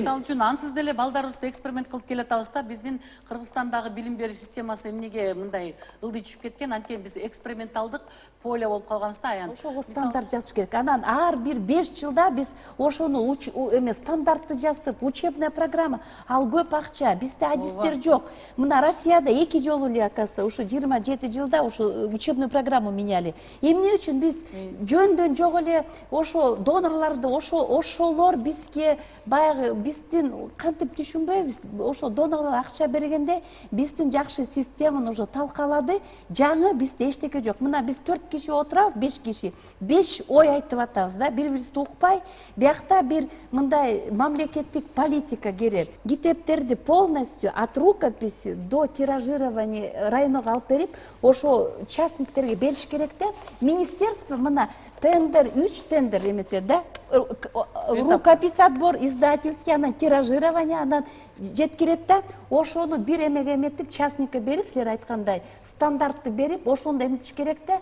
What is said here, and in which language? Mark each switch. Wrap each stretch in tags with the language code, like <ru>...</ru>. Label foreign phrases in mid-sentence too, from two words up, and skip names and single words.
<ky>Мисалы үчүн ансыз деле балдарыбызды эксперимент кылып келатабыз да, биздин Кыргызстандагы билим берүү системасы эмнеге мындай ылдый түшүп кеткен, анткени биз</ky> <ru>эксперименталдык поле</ru> <ky>болуп калганбыз да, аян. ошого стандарт жазыш керек. Анан ар бир 5 жылда биз ошону эме стандартты жазып,</ky> <ru>учебная программа,</ru> <ky>ал көп акча, бизде адистер жок. Мына Россияда 2 жолу эле акасы, ушу 27 жылда</ky> <ru>ушу учебную программу меняли.</ru> <ky>Эмне үчүн биз жөндөн жок эле ошо донорларды, ошолор бизге баягы биздин кантип түшүнбөйбүз, ошо донорлор акча бергенде биздин жакшы системаны уже талкалады, жаңы бизде эчтеке жок. Мына биз 4 киши отурабыз, 5 киши, 5 ой айтып атабыз да, бири-бирибизди укпай, биякта бир мындай мамлекеттик политика керек. Китептерди</ky> <ru>полностью от рукописи до тиражирования</ru> <ky>районго алып берип, ошо частниктерге бериш керек да. Министерство мына тендер, 3 тендер эметет да.</ky> <ru>Рукопись отбор, издательский,</ru> <ky>анан тиражирование, анан жеткирет да. Ошону бир эмеге эметип, частникке берип, сер айткандай, стандартты берип, ошондо эметиш керек да.</ky>